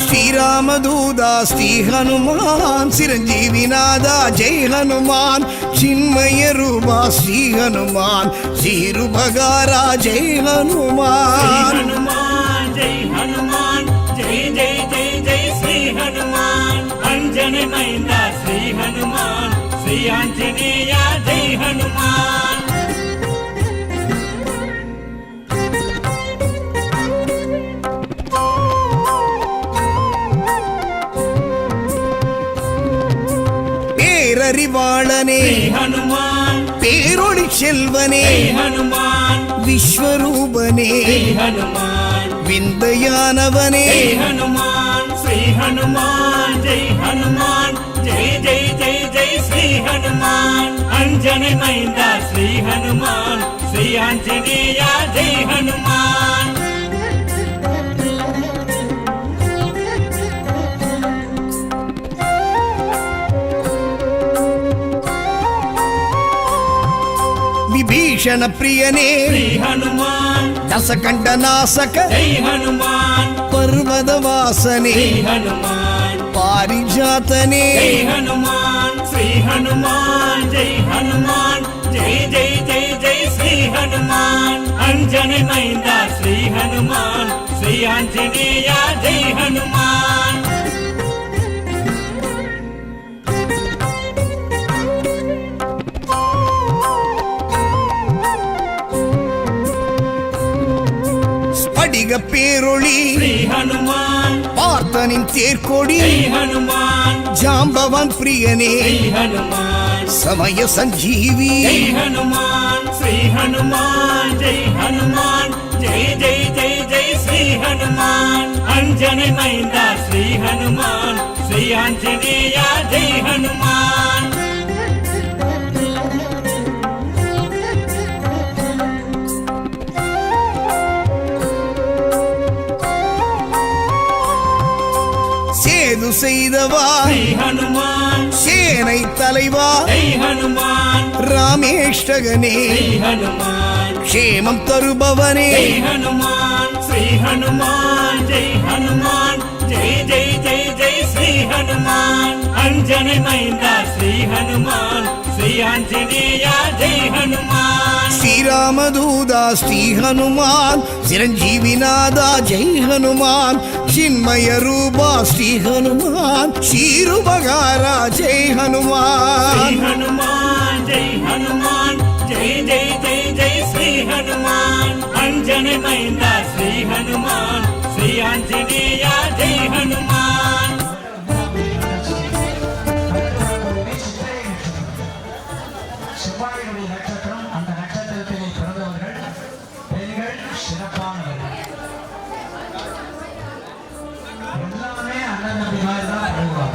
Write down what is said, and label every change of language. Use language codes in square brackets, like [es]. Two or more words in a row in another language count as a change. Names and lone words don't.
[ta] ஸ்ரீராமதூதா ஸ்ரீ ஹனுமான் சிரஞ்சீவிநாதா ஜெய் ஹனுமான் சின்மய ரூபா ஸ்ரீ ஹனுமான் ஸ்ரீருபகாரா ஜெய் ஸ்ரீ ஹனுமான் ஹனுமான் ஜெய் ஹனுமான் ஜெய் ஜெய் ஜெய் ஜெய் ஸ்ரீ ஹனுமான் அஞ்சனை மைந்தா [hi] हनुमान श्री आंजनेया जय हनुमान [ta] பேரறிவாளனே [hi] श्री हनुमान [ta] பேரொளி செல்வனே [hi] जय हनुमान [ta] விஸ்வரூபனே [hi] श्री हनुमान [ta] விந்தையானவனே [hi] जय हनुमान श्री हनुमान जय हनुमान जय जय जय जय श्री हनुमान अंजनी मैंदा श्री हनुमान श्री आंजनेया जय हनुमान [ta] விபீஷண பிரியனே [hi] श्री हनुमान [ta] தசகண்ட நாசக [hi] जय हनुमान [ta] பர்வத வாசனே [hi] श्री हनुमान [ta] பாரிஜாதனே [hi] जय हनुमान श्री हनुमान जय हनुमान जय जय जय जय श्री हनुमान अंजनी मैंदा श्री हनुमान श्री आंजनेया जय हनुमान [ta] ஸ்படிக பேரொளி [hi] श्री हनुमान [ta] பார்த்தனின் தேர்கொடி [hi] जय हनुमान [ta] ஜாம்பவான் பிரியனே [hi] जय हनुमान [ta] சமய சஞ்சீவி [hi] जय हनुमान श्री हनुमान जय हनुमान जय जय जय जय श्री हनुमान अंजनी मैंदा श्री हनुमान श्री आंजनेया जय हनुमान [ta] சேது செய்தவா [hi] श्री हनुमान [ta] சேனை தலைவா [hi] जय हनुमान [ta] ராமேஷ்டகனே [hi] जय हनुमान [ta] க்ஷேமம் தருபவனே [hi] जय हनुमान श्री हनुमान जय हनुमान जय जय जय जय श्री हनुमान अंजनी मैंदा श्री हनुमान श्री आंजनेया जय हनुमान [ta] ஸ்ரீராமதூதா ஸ்ரீ ஹனுமான் சிரஞ்சீவிநாதா ஜெய் ஹனுமான் சின்மய ரூபா ஸ்ரீ ஹனுமான் ஸ்ரீருபகாரா ஜெய் [hi] श्री [ta] ஹனுமான் [hi] हनुमान जय हनुमान जय जय जय जय श्री हनुमान अंजनी मैंदा श्री हनुमान श्री आंजनेया जय हनुमान [ta] செவ்வாயினுடைய நட்சத்திரம், அந்த நட்சத்திரத்திலே பிறந்தவர்கள் பெண்கள் சிறப்பானவர்கள். எல்லாமே அண்ணன் தம்பி மாதிரி தான் பழகுவாங்க.